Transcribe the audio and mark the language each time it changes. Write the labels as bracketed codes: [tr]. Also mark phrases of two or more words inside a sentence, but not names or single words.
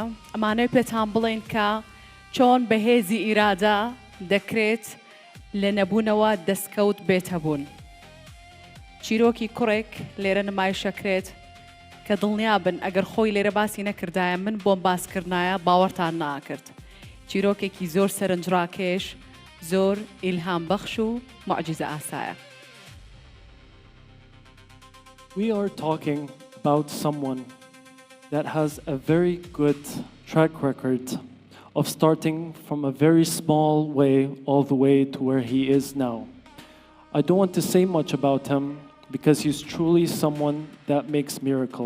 [ckb] ئەمانەی پێتان بڵێن کە چۆن بەهێزی ئیرادە دەکرێت لە نەبوونەوە دەستکەوت بێتەبوون. چیرۆکی کوڕێک لێرە نمایشەکرێت کە دڵنیا بن ئەگەر خۆی لێرە باسی نەکردایە من بۆم باسکردایە باوەڕتان ناکرد. چیرۆکێکی زۆر سەرنجڕاکێش، زۆر ئیلهام بەخش و معجزە ئاسایە. [en] We are talking about someone that has a very good track record of starting from a very small way all the way to where he is now. I don't want to say much about him because he's truly someone that makes miracles.